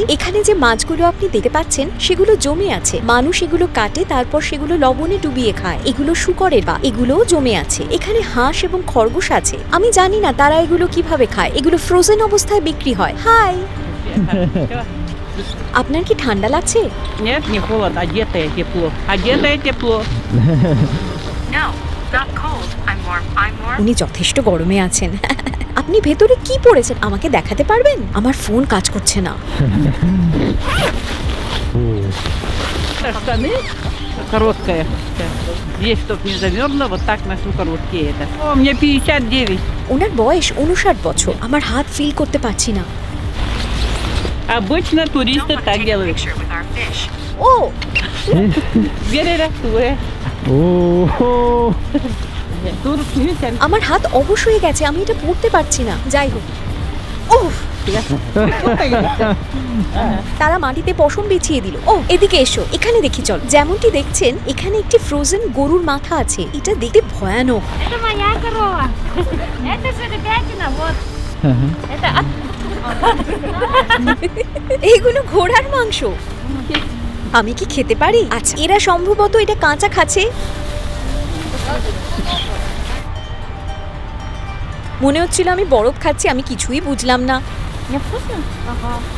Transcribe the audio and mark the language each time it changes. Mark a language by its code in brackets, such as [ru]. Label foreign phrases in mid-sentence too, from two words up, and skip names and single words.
[bn] এখানে যে মাছগুলো আপনি দেখতে পাচ্ছেন সেগুলো জমে আছে। মানুষ এগুলো কাটে, তারপর সেগুলো লবণে ডুবিয়ে খায়। এগুলো শূকরের পা, এগুলোও জমে আছে। এখানে হাঁস এবং খরগোশ আছে। আমি জানি না তারা এগুলো কিভাবে খায়। এগুলো ফ্রোজেন অবস্থায় বিক্রি হয়। হাই, আপনার কি ঠান্ডা লাগছে? [ru] Нет, не холодно, одетое тепло. Одетое тепло. [en] No, not cold. I'm warm. [bn] উনি যথেষ্ট গরমে আছেন। আপনি ভেতরে কি পড়েছেন আমাকে দেখাতে পারবেন? আমার ফোন কাজ করছে না। [ru] Штаны короткая. Здесь, чтоб не замерзло, вот так ношу короткие это. О, мне 59. [bn] ওনার বয়স 59 বছর। আমার হাত ফিল করতে পারছি না। [ru] Обычно туристы так делают. [en] Picture with our fish. ও, [ru] Верерактуя. Турк, видите, [bn] আমার হাত অবশ হয়ে গেছে, আমি এটা পড়তে পারছি না। যাই হোক, উফ, তারা মাটিতে পশম বিছিয়ে দিল। ও, এদিকে এসো, এখানে দেখি চল। যেমনটি দেখছেন এখানে একটি ফ্রোজেন গরুর মাথা আছে। এটা দেখতে ভয়ানক। [ru] Это моя корова. Это жеребятина, вот. Это от... [bn] এগুলো ঘোড়ার মাংস। আমি কি খেতে পারি? আচ্ছা, এরা সম্ভবত এটা কাঁচা খাচ্ছে। মনে হচ্ছিল আমি বরফ খাচ্ছি, আমি কিছুই বুঝলাম না। [ru] Невкусно? Ага.